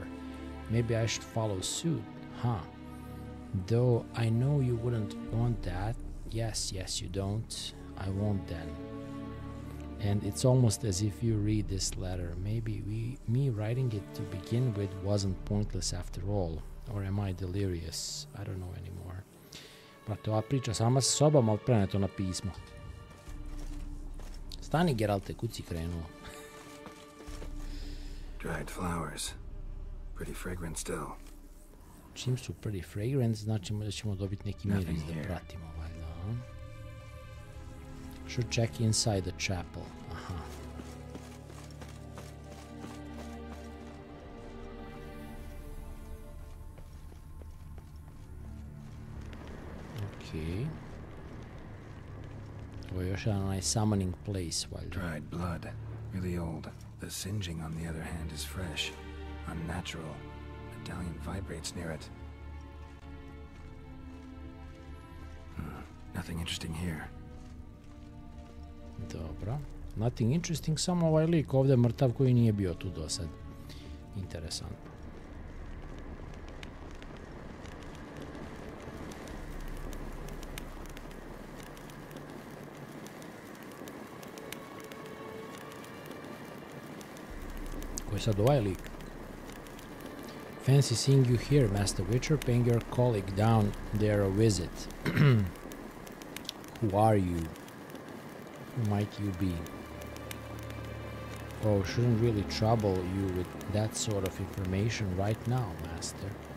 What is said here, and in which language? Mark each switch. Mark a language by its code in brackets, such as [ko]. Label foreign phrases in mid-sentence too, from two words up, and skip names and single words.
[en] Maybe I should follow suit, huh? Though I know you wouldn't want that. Yes, you don't. I won't then. And it's almost as if you read this letter. Maybe me writing it to begin with wasn't pointless after all. Or am I delirious? I don't know anymore. [sr] Brate, ova priča sama sa sobom, ali preneto na pismo. Stani, Geralte, kud si krenuo? [en] Dried flowers. Pretty fragrant still. [sr] Čim su [en] pretty fragrant, [sr] znači da ćemo dobiti neki miris da pratimo, valjda. [en] Should check inside the chapel. Aha. Okay. [sr] Ovo je još jedan onaj [en] summoning place, [sr] valjda. [en] Dried blood. Really old. The singeing on the other hand is fresh. Unnatural. Medallion vibrates near it. Nothing interesting here. [sr] Dobro. [en] Nothing interesting, [sr] samo ovaj lik ovdje mrtav koji nije bio tu do sad. Interesantno. Ko je sad ovaj lik? [en] Fancy seeing you here, Master Witcher, paying your colleague down there a visit. Who are you? Who might you be? Oh, shouldn't really trouble you with that sort of information right now, Master.